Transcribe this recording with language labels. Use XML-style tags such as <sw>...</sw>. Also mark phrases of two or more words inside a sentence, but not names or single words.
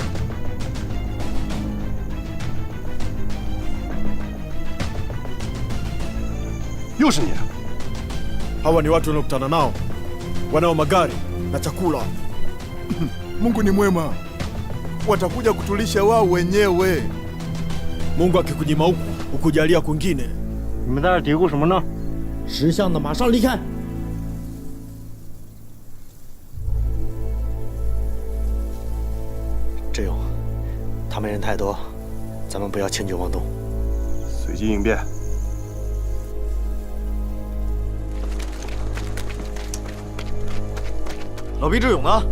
<zh>又是你！</zh> <sw>Hawa ni watu waliokutana nao, wanao magari na chakula. Mungu ni mwema, watakuja kutulisha wao wenyewe. Mungu akikunyima huku, ukujalia kwingine.</sw> <zh>你们在这嘀咕什么呢？识相的马上离开。志勇，他们人太多，咱们不要迁就妄动，随机应变。老毕志勇呢？</zh>